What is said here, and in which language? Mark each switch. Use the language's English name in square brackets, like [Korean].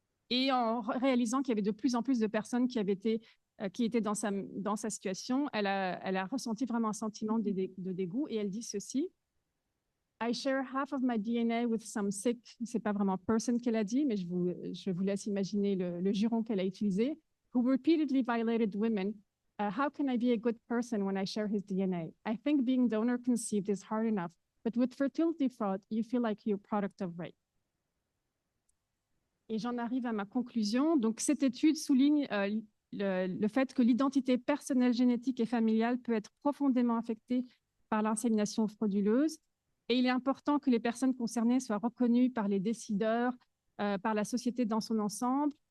[French] Et en réalisant qu'il y avait de plus en plus de personnes qui étaient dans sa situation, elle a ressenti vraiment un sentiment de dégoût et elle dit ceci. [English] I share half of my DNA with some sick, [French] c'est pas vraiment person qu'elle a dit, mais je vous laisse imaginer le juron qu'elle a utilisé, [English] who repeatedly violated women. How can I be a good person when I share his DNA? I think being donor conceived is hard enough, But with fertility fraud, you feel like you're a product of rape. [French] Et j'en arrive à ma conclusion. Donc, cette étude souligne le fait que l'identité personnelle, génétique et familiale peut être profondément affectée par l'insémination frauduleuse. Et il est important que les personnes concernées soient reconnues par les décideurs, par la société dans son ensemble.